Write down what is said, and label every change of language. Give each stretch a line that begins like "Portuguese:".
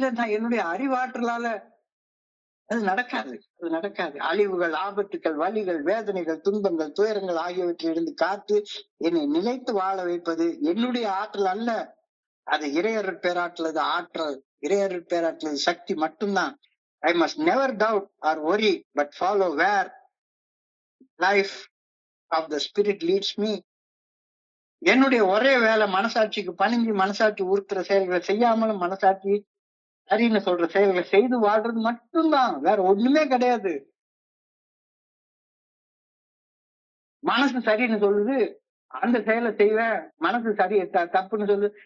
Tamil: இல்லைன்னா என்னுடைய அறிவாற்றலால அது நடக்காது. அழிவுகள், ஆபத்துக்கள், வலிகள், வேதனைகள், துன்பங்கள், துயரங்கள் ஆகியவற்றிலிருந்து காத்து என்னை நிலைத்து வாழ வைப்பது என்னுடைய ஆற்றல் அல்ல. அது இறையருட் பேராற்றலது ஆற்றல், இறையருட் பேராற்றலது சக்தி மட்டும்தான்.
English: I must never doubt or worry, but follow where life of the spirit leads me.
Tamil: என்னுடைய ஒரே வேலை மனசாட்சிக்கு பணிஞ்சு மனசாட்சி உறுத்துற செயல்களை செய்யாமலும் மனசாட்சி சரின்னு சொல்ற செயல்களை செய்து வாழ்றது மட்டும்தான், வேற ஒண்ணுமே கிடையாது. மனசு சரின்னு சொல்லுது, அந்த செயலை செய்வேன். மனசு சரி தப்புன்னு சொல்லு.